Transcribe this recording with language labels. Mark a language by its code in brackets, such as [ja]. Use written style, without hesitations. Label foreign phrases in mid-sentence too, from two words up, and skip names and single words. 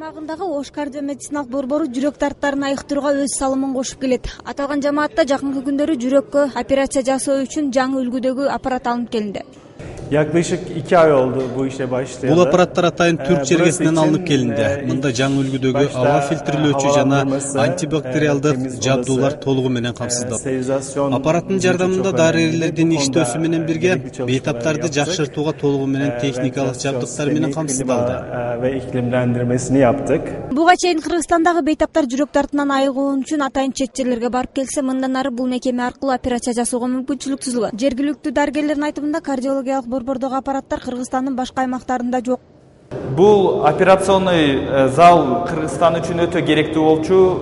[ky] Кыргызстандагы Ош кардио медициналык борбору жүрөк дарттарын айыктырууга өз салымын кошуп келет. Аталган жамаатта жакынкы күндөрү жүрөккө операция жасоо үчүн жаңы үлгүдөгү аппарат алынып келинди. [tr] Yaklaşık 2 ay oldu bu işe başlayalı. [ky] Бул аппараттар Атайын Түрк жергесинен алынып келинди. Мында жаңы үлгүдөгү аба фильтрлөөчү жана антибактериалдык жабдуулар толугу менен камсыздалат. Аппараттын жардамында дарыгерлердин иштөөсү менен бирге бейтаптарды жакшыртууга толугу менен техникалык жабдыктар менен камсыздалды. [tr] Ve iklimlendirmesini yaptık. [ky] Буга чейин Кыргызстандагы бейтаптар жүрөк дартынан айыгуу үчүн атайын чет жерлерге барып келсе, мындан ары бул мекеме аркылуу операция жасоого мүмкүнчүлүк тузулат. Жергиликтүү дарыгерлердин айтымында кардиологиялык борбордогу аппараттар Кыргызстандын башка аймактарында жок. Бул [ru] операционный зал [ky] Кыргызстан үчүн өтө керектүү болчу.